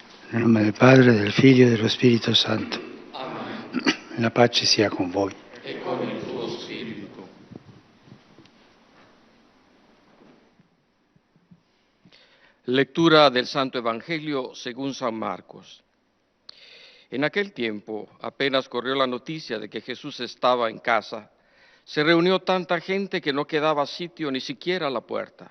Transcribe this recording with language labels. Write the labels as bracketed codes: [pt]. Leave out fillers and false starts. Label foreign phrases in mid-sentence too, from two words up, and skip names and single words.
[it] Nel nome del Padre, del Figlio e dello Spirito Santo. Amen. La pace sia con voi. E con il tuo spirito. [es] Lectura del Santo Evangelio según San Marcos. En aquel tiempo, apenas corrió la noticia de que Jesús estaba en casa, se reunió tanta gente que no quedaba sitio ni siquiera a la puerta.